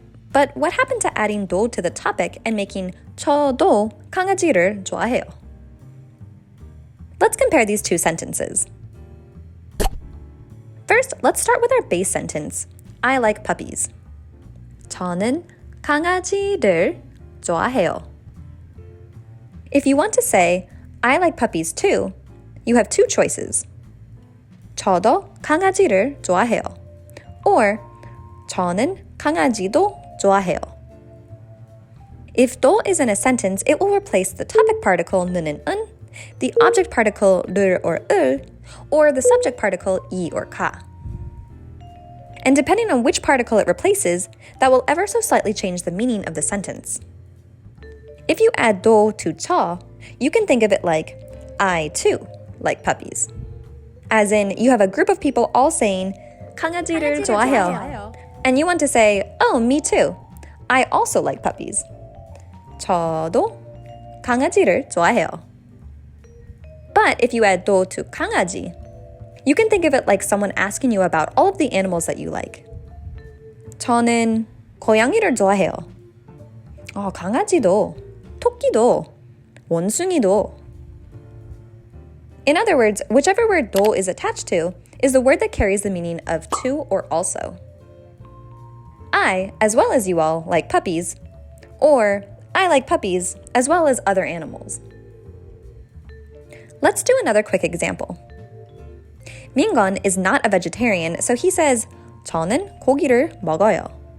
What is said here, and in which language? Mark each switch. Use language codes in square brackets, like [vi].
[en] But what happened to adding 도 to the topic and making [ko] 저도 강아지를 좋아해요? [en] Let's compare these two sentences. First, let's start with our base sentence. I like puppies. [ko] 저는 강아지를 좋아해요. [en] If you want to say, I like puppies too, you have two choices. [ko] 저도 강아지를 좋아해요. Or, 저는 강아지도 좋아해요. [en] If 도 is in a sentence, it will replace the topic particle 는은 은, the object particle 를 or 을, or the subject particle 이 or 가. And depending on which particle it replaces, that will ever so slightly change the meaning of the sentence. If you add 도 to 저, you can think of it like, I too like puppies. As in, you have a group of people all saying, [ko] 강아지를 좋아해요. [en] And you want to say, oh, me too. I also like puppies. [ko] 저도 강아지를 좋아해요. [en] But if you add 도 to 강아지, you can think of it like someone asking you about all of the animals that you like. [ko] 저는 고양이를 좋아해요. 강아지도, 토끼도, 원숭이도. [en] In other words, whichever word 도 is attached to is the word that carries the meaning of to or also. I, as well as you all, like puppies, or I like puppies as well as other animals. Let's do another quick example. 민건 is not a vegetarian, so he says, [ko] 저는 고기를 먹어요.